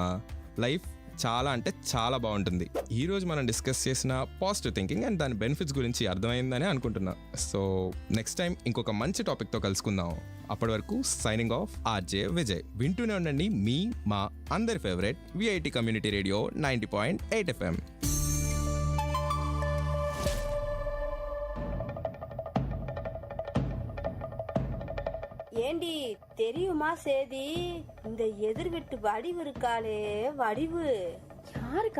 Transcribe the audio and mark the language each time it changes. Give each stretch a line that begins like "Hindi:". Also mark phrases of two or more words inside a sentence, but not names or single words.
Telugu: లైఫ్ చాలా అంటే చాలా బాగుంటుంది. ఈరోజు మనం డిస్కస్ చేసిన
English: positive thinking and
Telugu: దాని బెనిఫిట్స్ గురించి అర్థమైందని అనుకుంటున్నా.
English: so next time
Telugu: ఇంకొక మంచి టాపిక్తో కలుసుకుందాం. అప్పటి వరకు
English: signing off
Telugu: ఆర్జే విజయ్. వింటూనే ఉండండి మీ మా అందరి ఫేవరెట్ విఐటి కమ్యూనిటీ రేడియో 90.8 FM.
Tamil: ஏண்டி தெரியுமா சேதி, இந்த எதிர் வீட்டு வடிவு இருக்காளே வடிவு. யாருக்கா?